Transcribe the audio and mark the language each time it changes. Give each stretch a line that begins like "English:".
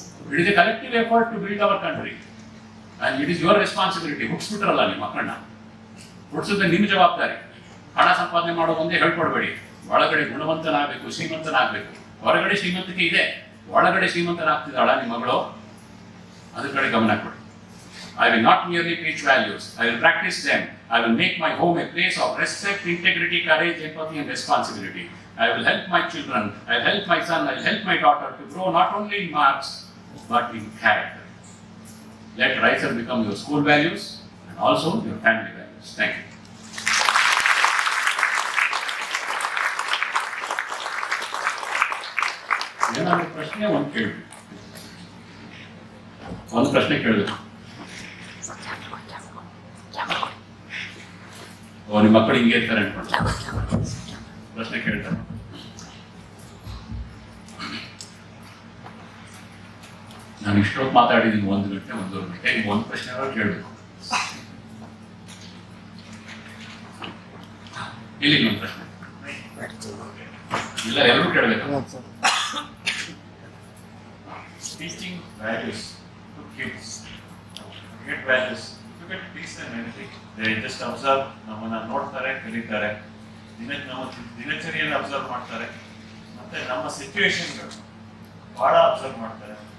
English: It is a collective effort to build our country and it is your responsibility.
Kannada: ಹುಟ್ಟಿಸ್ಬಿಟ್ರಲ್ಲ ನಿಮ್ಮ ಮಕ್ಕಳನ್ನ, ಹುಟ್ಟಿಸಿದ್ರೆ ನಿಮ್ಮ ಜವಾಬ್ದಾರಿ. ಹಣ ಸಂಪಾದನೆ ಮಾಡೋದು ಒಂದೇ ಹೇಳ್ಕೊಡ್ಬೇಡಿ. ಒಳಗಡೆ ಗುಣವಂತನಾಗಬೇಕು, ಶ್ರೀಮಂತನಾಗಬೇಕು. ಹೊರಗಡೆ ಶ್ರೀಮಂತಿಕೆ ಇದೆ, ಒಳಗಡೆ ಶ್ರೀಮಂತನಾಗ್ತಿದ್ದಾಳ ನಿಮ್ಮ ಮಗಳು? ಅದ್ರ ಕಡೆ ಗಮನ ಕೊಡಿ.
English: I will not merely preach values, I will practice them. I will make my home a place of respect, integrity, courage, empathy and responsibility. I will help my children, I will help my son, I will help my daughter to grow not only in marks but in character. Let Riser become your school values and also your family values. Thank you.
Kannada: ಏನಾದರೂ ಪ್ರಶ್ನೆ ಒಂದು ಕೇಳಿ. ಒಂದು ಪ್ರಶ್ನೆ ಕೇಳಿದ್ರು, ನಿಮ್ಮ ಮಕ್ಕಳು ಹಿಂಗೆ ಇರ್ತಾರೆ ಅನ್ಕೊಂಡು ಪ್ರಶ್ನೆ ಕೇಳ್ತಾರೆ. ನಾನು ಇಷ್ಟೊತ್ತು ಮಾತಾಡಿದ್ದೀನಿ 1 ಗಂಟೆ 1.5 ಗಂಟೆ. ಈಗ ಒಂದು ಪ್ರಶ್ನೆ ಕೇಳಬೇಕು. ಇಲ್ಲಿ ಒಂದು ಪ್ರಶ್ನೆ ಇಲ್ಲ, ಎಲ್ಲರೂ ಕೇಳಬೇಕು.
English: Teaching values to kids, get values, you can teach them anything. They just observe,
Kannada: ನಮ್ಮನ್ನ ನೋಡ್ತಾರೆ, ಕಲಿತಾರೆ, ನಮ್ಮ ದಿನಚರಿಯನ್ನು ಅಬ್ಸರ್ವ್ ಮಾಡ್ತಾರೆ, ಮತ್ತೆ ನಮ್ಮ ಸಿಚುವೇಶನ್ಗಳು ಬಹಳ ಅಬ್ಸರ್ವ್ ಮಾಡ್ತಾರೆ.